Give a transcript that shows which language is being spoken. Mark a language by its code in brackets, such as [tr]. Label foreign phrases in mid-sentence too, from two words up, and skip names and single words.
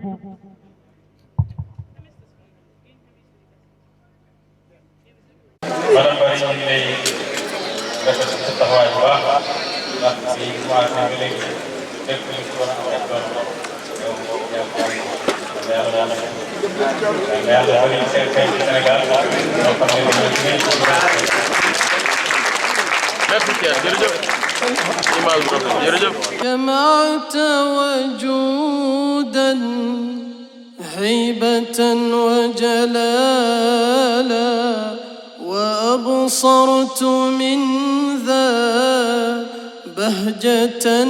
[wo] madame Bari ñu ngi lay rafetlu sa taxawaay bu baax ndax bi commencé nga léegi lépp lu ci war a am rek doon yow yàlla [ar] جمعت وجودا هيبة وجلالا وأبصرت من ذا بهجة